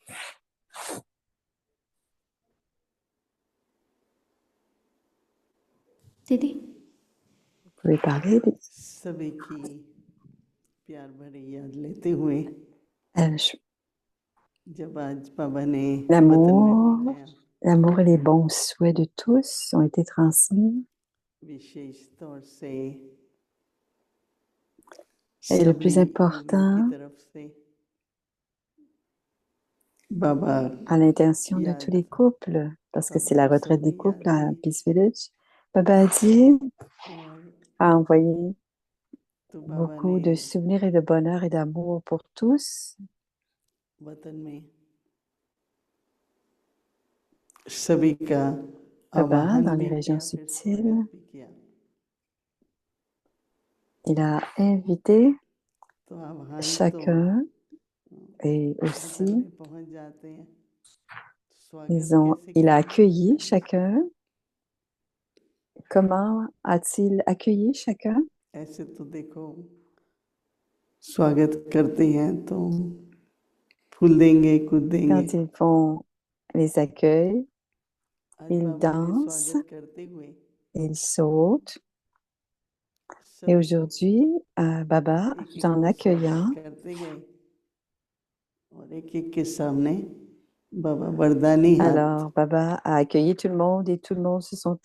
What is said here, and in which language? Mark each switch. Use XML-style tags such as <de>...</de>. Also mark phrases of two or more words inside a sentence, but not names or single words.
<hi>दीदी</hi> <fr>Vous pouvez parler.</fr> <hi>सभी की प्यार भरी याद लेते हुए जब आज बाबा ने वतन में बुलाया,</hi> <fr>L'amour et les bons souhaits de tous ont été transmis.</fr> <hi>विशेष तौर से</hi> <fr>Et le plus</fr> <hi>सभी</hi> <fr>important,</fr> <hi>की तरफ से बाबा</hi> <fr>à l'intention de tous les couples, parce que c'est la retraite des couples à Peace Village, Baba a dit, a envoyé beaucoup de souvenirs et de bonheur et d'amour pour tous.</fr> <hi>वतन में सभी का</hi> <fr>Baba, dans les régions subtiles, il a invité chacun et aussi il a accueilli chacun. Comment a-t-il accueilli chacun?</fr> <hi>ऐसे तो देखो स्वागत करते हैं तो फूल देंगे, कूद देंगे।</hi> <fr>Quand ils font les accueils, ils dansent, ils sautent. Et aujourd'hui, Baba, tout en accueillant, alors Baba a accueilli tout le monde et tout le monde se sont...</fr>